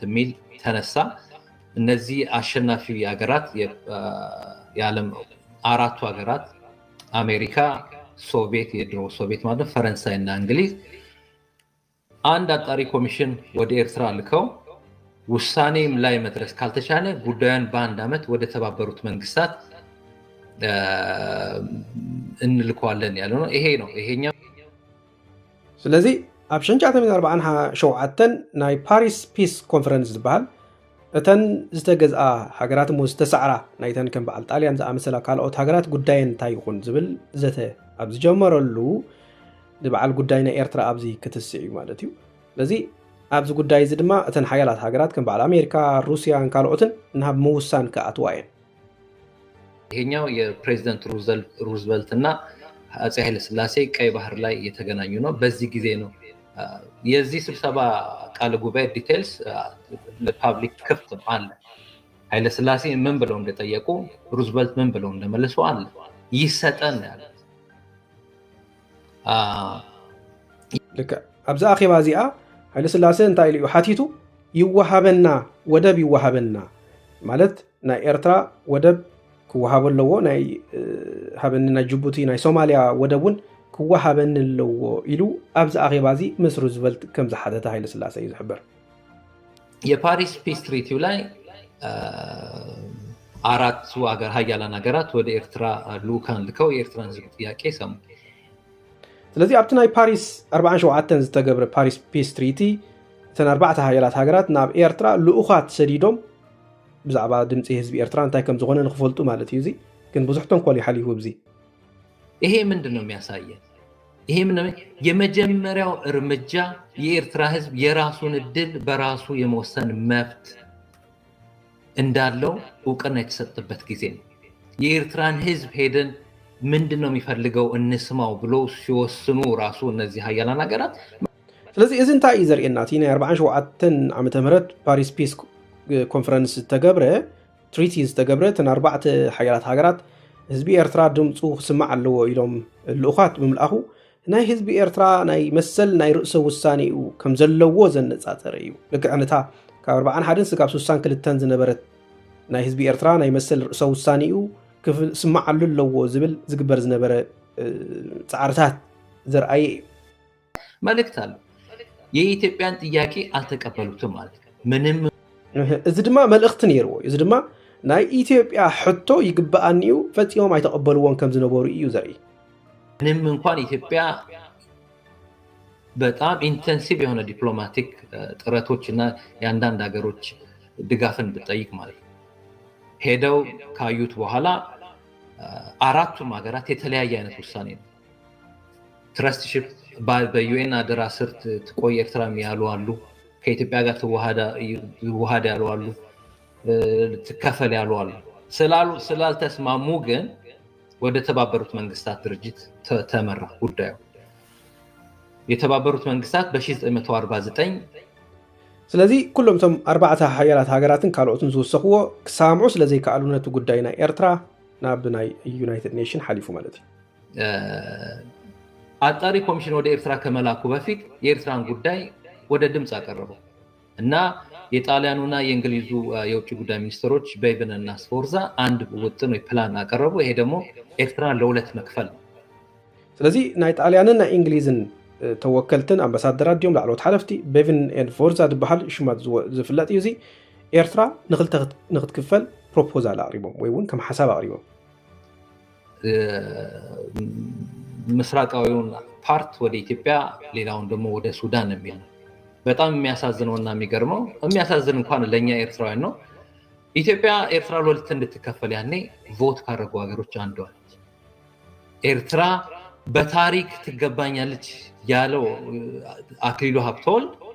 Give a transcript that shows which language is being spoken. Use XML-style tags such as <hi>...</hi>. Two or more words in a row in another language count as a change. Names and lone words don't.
<am>አለበት የሚል ተነሳ። እነዚህ አሸናፊ ሀገራት የዓለም አራቱ ሀገራት አሜሪካ፣ ሶቪየት የድሮ ሶቪየት ማለት ፈረንሳይ እና እንግሊዝ አንድ አጣሪ ኮሚሽን ወደ ኤርትራ ልከው ውሳኔም ላይ መድረስ ካልተቻለ ጉዳዩን በአንድ ዓመት ወደ ተባበሩት መንግስታት እንልከዋለን ያለው ነው። ይሄ ነው ይሄኛው።</am> <ti>ስለዚህ ኣብ 1947 ናይ ፓሪስ ፒስ ኮንፈረንስ ዝበሃል እተን ዝተገዝኣ ሃገራት ሞ ዝተሰዕራ ናይተን ከም በዓል ጣልያን ዝኣመሰላ ካልኦት ሃገራት ጉዳየን እንታይ ይኹን ዝብል ዘተ ኣብ ዝጀመረሉ ዝበዓል ጉዳይ ናይ ኤርትራ ኣብዚ ክትስዕ እዩ ማለት እዩ። ስለዚ ኣብዚ ጉዳይ እዚ ድማ እተን ሓያላት ሃገራት ከም በዓል አሜሪካ፣ ሩስያን ካልኦትን ናብ ምውሳን ከኣትዋ እየን።</ti> <am>ይሄኛው የፕሬዚደንት ሩዝቨልት እና አፄ ኃይለ ሥላሴ ቀይ ባህር ላይ የተገናኙ ነው። በዚህ ጊዜ ነው የዚህ ስብሰባ ቃለ ጉባኤ ዲቴልስ ለፓብሊክ ክፍት አለ። ኃይለ ሥላሴ ምን ብለው እንደጠየቁ ሩዝቨልት ምን ብለው እንደመለሱ አለ። ይሰጠን ያለ</am> <ti>ልክ ኣብዚ ኣኼባ እዚኣ ኃይለ ሥላሴ እንታይ ኢሉ ሓቲቱ ይወሃበና ወደብ ይወሃበና ማለት ናይ ኤርትራ ወደብ ክወሃብ ኣለዎ፣ ናይ ሃበኒ ናይ ጅቡቲ ናይ ሶማሊያ ወደቡን ክወሃበን ኣለዎ ኢሉ ኣብዚ ኣኼባ እዚ ምስ ሩዝቨልት ከም ዝሓተተ ኃይለ ሥላሴ እዩ ዝሕበር።</ti> <am>የፓሪስ ፒስ ትሪቲው ላይ አራቱ ሀያላን ሀገራት ወደ ኤርትራ ልኡካን ልከው የኤርትራን ህዝብ ጥያቄ ሰሙ።</am> <ti>ስለዚ ኣብቲ ናይ ፓሪስ 47 ዝተገብረ ፓሪስ ፒስ ትሪቲ እተን 4 ሃያላት ሃገራት ናብ ኤርትራ ልኡኻት ሰዲዶም ብዛዕባ ድምፂ ህዝቢ ኤርትራ እንታይ ከም ዝኾነ ንክፈልጡ ማለት እዩ። እዚ ግን ብዙሕ ተንኮል ይሓሊፉ ብዚ።</ti> <am>ይሄ ምንድን ነው የሚያሳየን? ይሄ የመጀመሪያው እርምጃ የኤርትራ ህዝብ የራሱን እድል በራሱ የመወሰን መብት እንዳለው እውቅና የተሰጠበት ጊዜ ነው። የኤርትራን ህዝብ ሄደን ምንድን ነው የሚፈልገው እንስማው ብሎ ሲወስኑ ራሱ እነዚህ ሀያላን ሀገራት።</am> <ti>ስለዚ እዚ እንታይ እዩ ዘርእየና እቲ ናይ 47 ዓመተ ምህረት ፓሪስ ፒስ ኮንፈረንስ ዝተገብረ ትሪቲ ዝተገብረ እተን 4 ሓያላት ሃገራት ህዝቢ ኤርትራ ድምፁ ክስማዕ ኣለዎ ኢሎም ልኡኻት ብምልኣኹ ናይ ህዝቢ ኤርትራ ናይ መሰል ናይ ርእሰ ውሳኔ እዩ ከም ዘለዎ ዘነፃፀረ እዩ። ልክዕ ነታ ካብ 41 ስጋብ 62 ዝነበረት ናይ ህዝቢ ኤርትራ ናይ መሰል ርእሰ ውሳኔ እዩ ክስማዓሉ ኣለዎ ዝብል ዝግበር ዝነበረ ፃዕርታት ዘርአየ እዩ።</ti> <am>መልእክት አለ። የኢትዮጵያን ጥያቄ አልተቀበሉትም ማለት ምንም።</am> <ti>እዚ ድማ መልእክቲ ነይርዎ። እዚ ድማ ናይ ኢትዮጵያ ሕቶ ይግባአኒ እዩ ፈፂሞም አይተቀበልዎን ከም ዝነበሩ እዩ ዘርኢ።</ti> <am>ምንም እንኳን ኢትዮጵያ በጣም ኢንተንሲቭ የሆነ ዲፕሎማቲክ ጥረቶችና የአንዳንድ ሀገሮች ድጋፍን ብጠይቅ ማለት ነው ሄደው ካዩት በኋላ አራቱም ሀገራት የተለያየ አይነት ውሳኔ ነው። ትረስትሺፕ በዩኤን አደራ ስር ትቆይ ኤርትራ ያሉ አሉ፣ ከኢትዮጵያ ጋር ትዋሃድ ያሉ አሉ፣ ትከፈል ያሉ አሉ። ስላልተስማሙ ግን ወደ ተባበሩት መንግስታት ድርጅት ተመራ ጉዳዩ። የተባበሩት መንግስታት በ1949</am> <ti>ስለዚ ኩሎም ቶም 4 ሓያላት ሃገራትን ካልኦትን ዝወሰኽዎ ክሳምዑ ስለዘይከኣሉ ነቲ ጉዳይ ናይ ኤርትራ ናብ ናይ ዩናይትድ ኔሽን ሓሊፉ ማለት እዩ።</ti> <am>አጣሪ ኮሚሽን ወደ ኤርትራ ከመላኩ በፊት የኤርትራን ጉዳይ ወደ ድምፅ አቀረበው እና የጣሊያኑና የእንግሊዙ የውጭ ጉዳይ ሚኒስትሮች በይበን እና ስፎርዛ አንድ ውጥን ወይ ፕላን አቀረቡ። ይሄ ደግሞ ኤርትራን ለሁለት መክፈል ነው።</am> <ti>ስለዚ ናይ ጣሊያንን ናይ እንግሊዝን ተወከልትን አምባሳደራት ዲዮም ላዕሎት ሓለፍቲ ቤቨን ኤንድ ፎርዛ ዝበሃል ሽማት ዝፍለጥ እዩ። እዚ ኤርትራ ንኽልተ ንኽትክፈል ፕሮፖዛል አቅሪቦም ወይ እውን ከም ሓሳብ አቅሪቦም</ti> <am>ምስራቃዊውን ፓርት ወደ ኢትዮጵያ ሌላውን ደግሞ ወደ ሱዳን የሚል ነው። በጣም የሚያሳዝነውና የሚገርመው የሚያሳዝን እንኳን ለኛ ኤርትራውያን ነው። ኢትዮጵያ ኤርትራ ለሁለት እንድትከፈል ያኔ ቮት ካደረጉ ሀገሮች አንዷ ነች። ኤርትራ በታሪክ ትገባኛለች ያለው አክሊሉ ሀብተወልድ</am>